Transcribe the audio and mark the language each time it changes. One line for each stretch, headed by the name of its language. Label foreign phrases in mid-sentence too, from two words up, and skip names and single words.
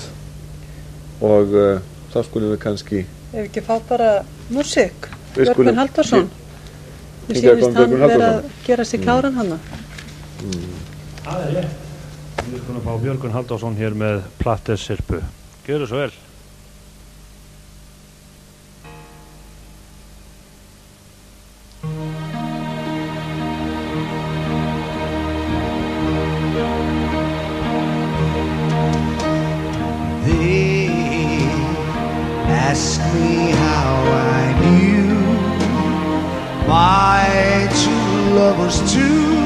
Icelandic: Og þá skulum við kannski... Ef ekki fá bara músík, Björgvin Halldórsson. Við sýnist hann vera að gera sig kláran hana. Það er rétt. Við skulum fá Björgvin Halldórsson hér með Plattes Sirpu. Gjörðu svo vel.
English: They ask me how I knew my two lovers too.